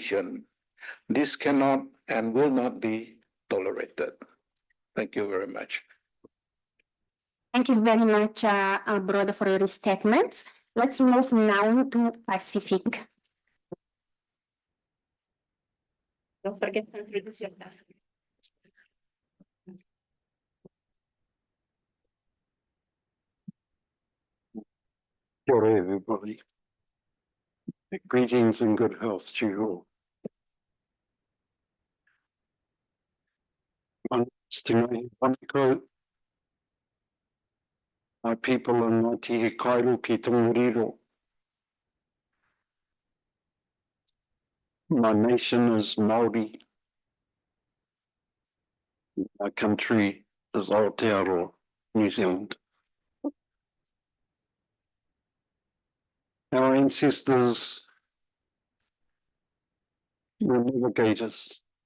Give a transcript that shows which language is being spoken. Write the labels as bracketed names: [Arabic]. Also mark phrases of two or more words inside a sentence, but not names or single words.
[English] This cannot and will not be tolerated. Thank you very much. Thank you very much, brother, for your statements. Let's move now to Pacific. Don't forget to introduce yourself. [Māori] Kia ora, [English] everybody. Greetings and good health to you all. My people and [Māori] Ngāti he kairo ki Tongariro. [English] My nation is Māori. My country is Aotearoa, New Zealand. Our ancestors were navigators.